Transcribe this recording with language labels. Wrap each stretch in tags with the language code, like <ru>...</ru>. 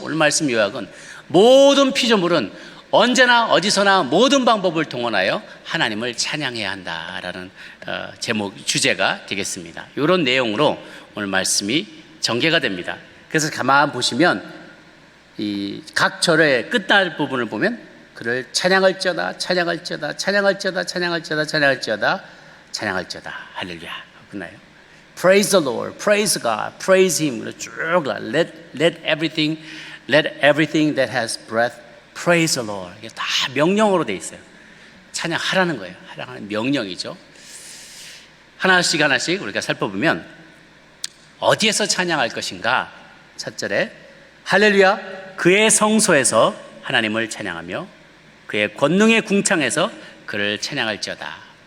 <ko>오늘 말씀 요약은 모든 피조물은 언제나 어디서나 모든 방법을 동원하여 하나님을 찬양해야 한다라는 주제가 되겠습니다. 이런 내용으로 오늘 말씀이 전개가 됩니다. 그래서 가만 보시면 이 각 절의 끝날 부분을 보면 그를 찬양할지어다, 찬양할지어다, 찬양할지어다, 찬양할지어다, 찬양할지어다, 찬양할지어다, 할렐루야 끝나요.</ko> <en>Praise the Lord, praise God, praise Him. 쭉 let everything that has breath Praise the Lord.</en> <ko>이게 다 명령어로 돼 있어요. 찬양하라는 거예요. 하라는 명령이죠. 하나씩 하나씩 우리가 살펴보면 어디에서 찬양할 것인가? 첫절에 할렐루야, 그의 성소에서 하나님을 찬양하며 그의 권능의 궁창에서 그를 찬양할지어다.</ko>